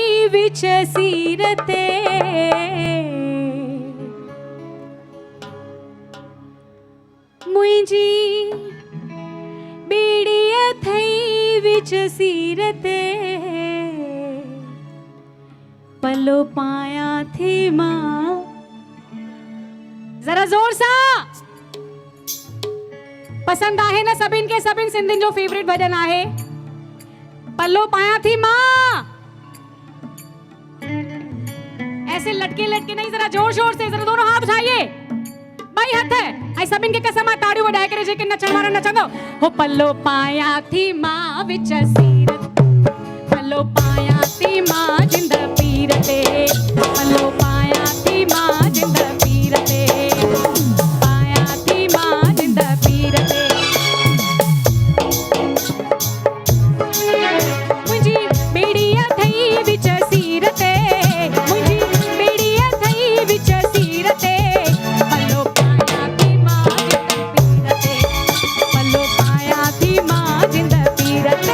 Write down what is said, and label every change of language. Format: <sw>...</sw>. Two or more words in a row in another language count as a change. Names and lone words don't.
<sd>विच सीरते मुंहिंजी बेड़िया थई विच सीरते पलो पाया थी मां। जरा जोर सा पसंद आहे ना सभिन के? सभिन सिंधिन जो फेवरेट भजन आहे पल्लो पाया थी मां।</sd> <hi>ऐसे लटके लटके नहीं, जरा जोर जोर से, जरा दोनों हाथ उठाइए,</hi> <sd>भाई हथ है आई सभिन के कसम आ ताड़ियों वडाए करे जेके नचण वारा नचंदो हो। पल्लो पाया थी मां विच सीरत, पल्लो पाया थी मां जिंद पीरते, पल्लो पाया थी मां जिंद पीरते, पाया थी मां जिंद पीरते। मुंहिंजी बेड़िया थई विच सीरते, मुंहिंजी बेड़िया थई विच सीरते पल्लो पाया थी मां जिंद पीरते, पल्लो पाया थी मां जिंद पीरते।</sd>